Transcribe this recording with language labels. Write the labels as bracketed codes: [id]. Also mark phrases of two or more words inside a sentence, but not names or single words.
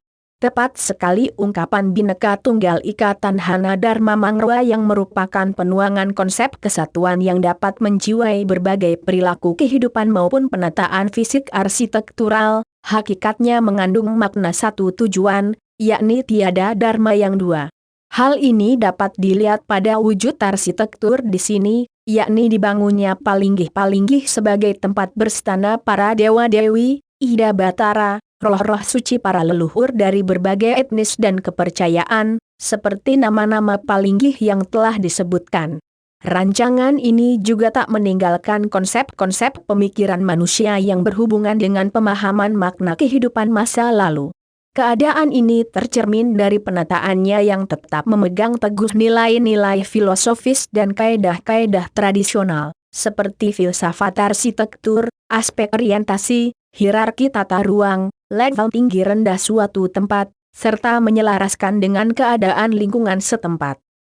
[id] Tepat sekali ungkapan Bhinneka Tunggal Ika Tadhana Dharma Mangwa yang merupakan penuangan konsep kesatuan yang dapat menjiwai berbagai perilaku kehidupan maupun penataan fisik arsitektural, hakikatnya mengandung makna satu tujuan, yakni tiada dharma yang dua. Hal ini dapat dilihat pada wujud arsitektur di sini, yakni dibangunnya palinggih-palinggih sebagai tempat berstana para dewa-dewi, Ida Batara, roh-roh suci para leluhur dari berbagai etnis dan kepercayaan, seperti nama-nama palinggih yang telah disebutkan. Rancangan ini juga tak meninggalkan konsep-konsep pemikiran manusia yang berhubungan dengan pemahaman makna kehidupan masa lalu. Keadaan ini tercermin dari penataannya yang tetap memegang teguh nilai-nilai filosofis dan kaedah-kaedah tradisional, seperti filsafat arsitektur, aspek orientasi, hierarki tata ruang, level tinggi rendah suatu tempat, serta menyelaraskan dengan keadaan lingkungan setempat.